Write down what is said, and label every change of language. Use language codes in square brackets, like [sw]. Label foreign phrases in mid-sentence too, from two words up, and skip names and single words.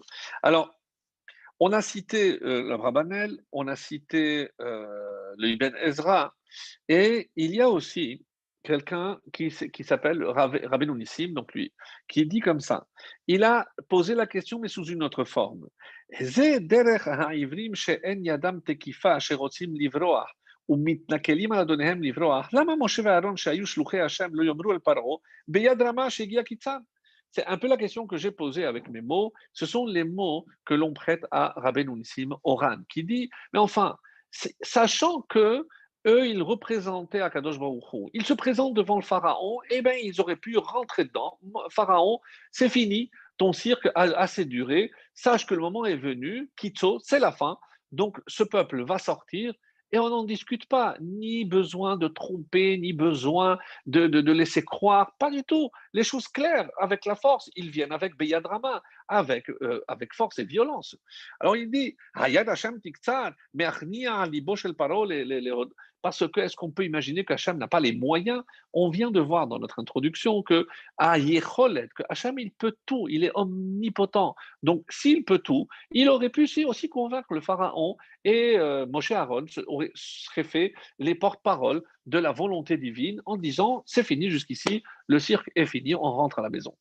[fr] Alors, on a cité l'Abrabanel, on a cité le Ibn Ezra, et il y a aussi quelqu'un qui s'appelle Rabbeinu Nissim, donc lui, qui dit comme ça. Il a posé la question, mais sous une autre forme. [he] זה דרך העברים שאין ידם תקיפה אשר רוצים לברוח ומתנכלים על אדוניהם לברוח, למה משה ואהרון שהיו שלוחי השם לא יאמרו אל פרעה ביד רמה שהגיע קיצם? [fr] C'est un peu la question que j'ai posée avec mes mots. Ce sont les mots que l'on prête à Rabbeinu Nissim Oran, qui dit, mais enfin, sachant que eux, ils représentaient [he] הקדוש ברוך הוא, [fr] ils se présentent devant le pharaon, eh bien, ils auraient pu rentrer dedans. Pharaon, c'est fini, ton cirque a assez duré, sache que le moment est venu, Kitso, c'est la fin, donc ce peuple va sortir, et on n'en discute pas, ni besoin de tromper, ni besoin de laisser croire, pas du tout. Les choses claires, avec la force, ils viennent avec Beyadrama. avec force et violence. Alors il dit, [he] היד השם תקצר, מהכניע ליבו של פרעה [fr] parce que est-ce qu'on peut imaginer qu'Hachem n'a pas les moyens? On vient de voir dans notre introduction que que Hachem il peut tout, il est omnipotent. Donc s'il peut tout, il aurait pu aussi convaincre le pharaon et Moshe Aaron serait fait les porte-paroles de la volonté divine en disant c'est fini jusqu'ici, le cirque est fini, on rentre à la maison.